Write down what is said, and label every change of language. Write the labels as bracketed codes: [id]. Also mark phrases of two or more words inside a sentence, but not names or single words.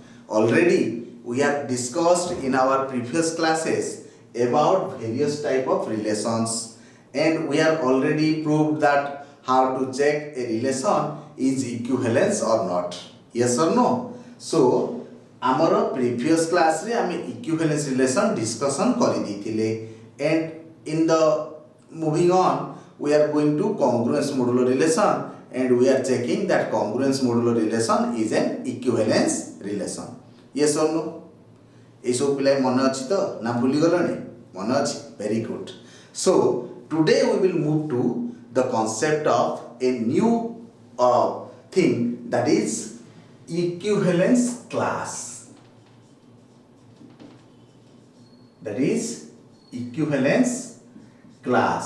[en] Already we have discussed in our previous classes about various type of relations, and we have already proved that how to check a relation is equivalence or not. Yes or no? So [spv] ଆମର [en] previous class [spv] ରେ ଆମେ [en] equivalence relation discussion [spv] କରି ଦିଥିଲେ, [en] and in the moving on we are going to congruence modulo relation, and we are checking that congruence modulo relation is an equivalence relation. Yes or no? [spv] ଏ ସବ ପିଲାଏ ମନ ଅଛି ତ ନା ଭୁଲି ଗଲନେ? ମନ ଅଛି? [en] Very good. So today we will move to the concept of a new thing, that is equivalence class. That is equivalence class.